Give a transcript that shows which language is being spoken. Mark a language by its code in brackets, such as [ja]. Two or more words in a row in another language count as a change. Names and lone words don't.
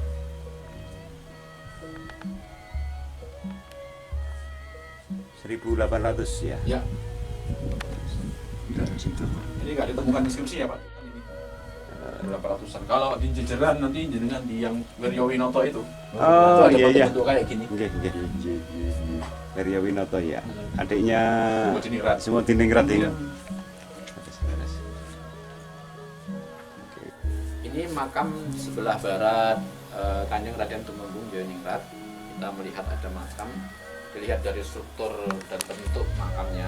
[id] $1.800 ya. Ya. Ini nggak ditemukan inskripsi ya Pak? Ini berapa ratusan. Kalau di jejeran nanti jenengan di yang Wiryo Winoto itu. Oh, itu ada iya, iya. bentuk kayak gini. [jv] Nggih, nggih. [id] Wiryo Winoto ya. Adiknya Semua Jiningrat. semua Jiningrat ini. Iya. Oke. Ini makam sebelah barat Kanjeng Raden Tumenggung Joyoningrat. Kita melihat ada makam, dilihat dari struktur dan bentuk makamnya.